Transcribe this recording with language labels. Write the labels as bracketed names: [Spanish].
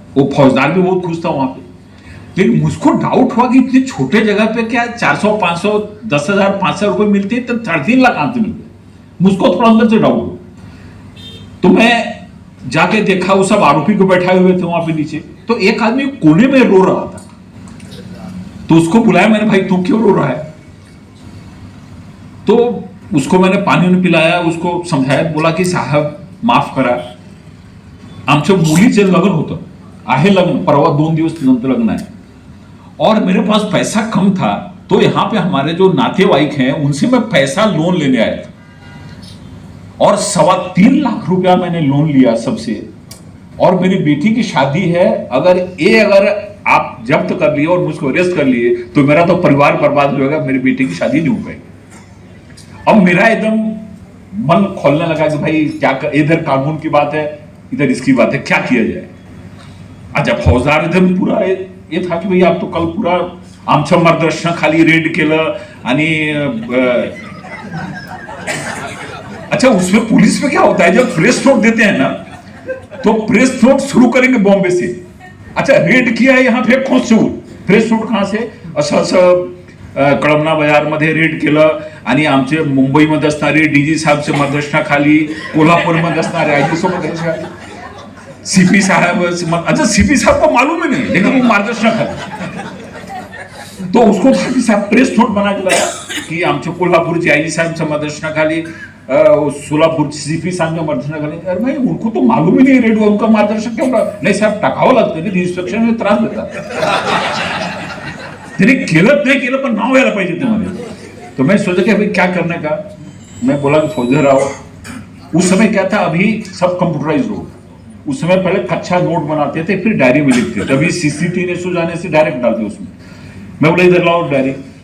[Hindi] वो फौजदार भी बहुत खुश था वहां पे. लेकिन मुझको डाउट हुआ कि इतनी छोटे जगह पे क्या 400, 500, 10,000, 500 रुपए मिलते हैं, तो 3.5 लाख कहां से मिलते. मुझको थोड़ा अंदर से डाउट हुआ. तो मैं जाके देखा, वो सब आरोपी को बैठाए हुए थे वहां पे नीचे. तो एक आदमी कोने में रो रहा था, तो उसको बुलाया मैंने, भाई तू क्यों रो रहा है. तो उसको मैंने पानी पिलाया, उसको समझाया, बोला की साहब [Marathi] माफ करा, आमच्या मुलीचे लग्न होतं आहे, लग्न परवा 2 दिवस नंतर लग्न आहे, [Hindi] और मेरे पास पैसा कम था. तो यहाँ पे हमारे जो नातेवाईक हैं उनसे मैं पैसा लोन लेने आया था, और 3.25 लाख रुपया मैंने लोन लिया सबसे. और मेरी बेटी की शादी है, अगर आप जब्त कर लिए और मुझको अरेस्ट कर लिए तो मेरा तो परिवार बर्बाद हो जाएगा, मेरी बेटी की शादी नहीं हो पाएगी. अब मेरा एकदम मन खोलने लगा कि भाई क्या इधर कानून की बात है, इधर इसकी बात है, क्या किया जाए. अच्छा, फौजदार इधर पूरा ये था की भाई आप तो कल पूरा [Marathi] आमच्या मार्गदर्शनाखाली रेड केलं. [Hindi] आणि अच्छा, उसमें पुलिस में क्या होता है, जब प्रेस नोट देते हैं ना, तो प्रेस नोट शुरू करेंगे बॉम्बे से. अच्छा, रेड किया है यहाँ पे कॉन्स्टेबल, प्रेस नोट कहाँ से, [Marathi] असं कळमना बाजार मध्ये रेड केलं. आणि आमचे मुंबईमध्ये असणारे डीजी साहेबच्या मार्गदर्शनाखाली, कोल्हापूरमध्ये असणारे आयजी सोबत सीपी साहब. [Hindi] अच्छा, सीपी साहब को मालूम ही नहीं, लेकिन वो मार्गदर्शनाखाली. तो उसको था कि साहब प्रेस नोट बना के लाया की [Marathi] आमच्या कोल्हापूरचे आयजी साहेबच्या मार्गदर्शनाखाली सोलापूर सीपी साहेब मार्गदर्शन [Hindi] अरे भाई उनको तो मालूम ही नहीं रेडियो उनका मार्गदर्शन क्यों [Marathi] नाही साहेब टाकावं लागतं नाही इन्स्पेक्शन में त्रास देतात त्यांनी केलं नाही केलं पण नाव यायला पाहिजे तुम्हाला [Hindi] तो मैं सोचा कि अभी क्या करने का मैं बोला कि फौजदार आओ उस समय क्या था अभी सब कंप्यूटराइज हो उस समय पहले कच्चा नोट बनाते थे फिर डायरी में लिखते थे अभी सीसीटीवी ने जाने से डायरेक्ट डालते उसमें मैं बोला इधर लाओ डायरी